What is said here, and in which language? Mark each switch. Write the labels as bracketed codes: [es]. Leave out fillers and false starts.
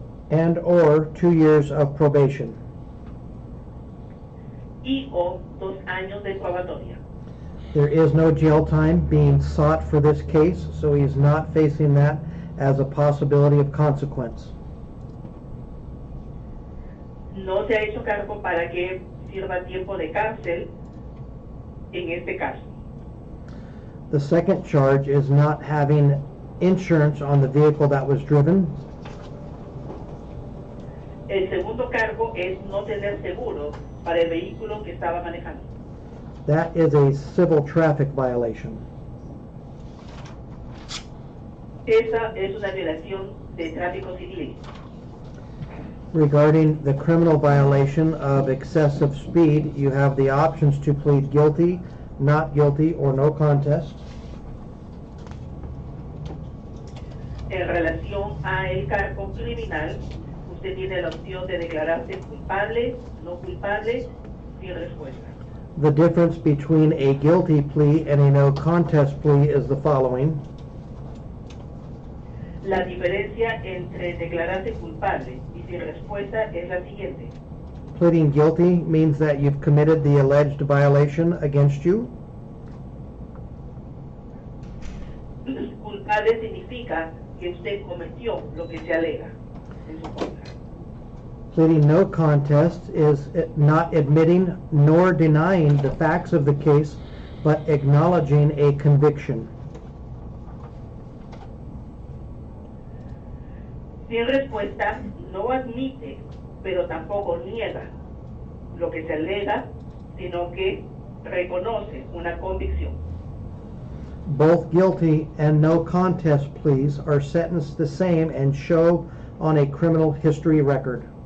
[en] and or 2 years of probation. [es] y o 2 años de probatoria. [en] There is no jail time being sought for this case, so he is not facing that as a possibility of consequence. [es] No se ha hecho cargo para que sirva tiempo de cárcel en este caso. [en] The second charge is not having insurance on the vehicle that was driven. [es] El segundo cargo es no tener seguro para el vehículo que estaba manejando. [en] That is a civil traffic violation. [es] Esa es una violación de tráfico civil. [en] Regarding the criminal violation of excessive speed, you have the options to plead guilty, not guilty, or no contest. [es] En relación a el cargo criminal, usted tiene la opción de declararse culpable, no culpable, sin respuesta. [en] The difference between a guilty plea and a no contest plea is the following. [es] La diferencia entre declararse culpable y sin respuesta es la siguiente. [en] Pleading guilty means that you've committed the alleged violation against you. [es] Culpable significa que usted cometió lo que se alega en su contra. [en] Pleading no contest is not admitting nor denying the facts of the case, but acknowledging a conviction. [es] Sin respuesta no admite, pero tampoco niega lo que se alega, sino que reconoce una convicción. [en] Both guilty and no contest pleas are sentenced the same and show on a criminal history record.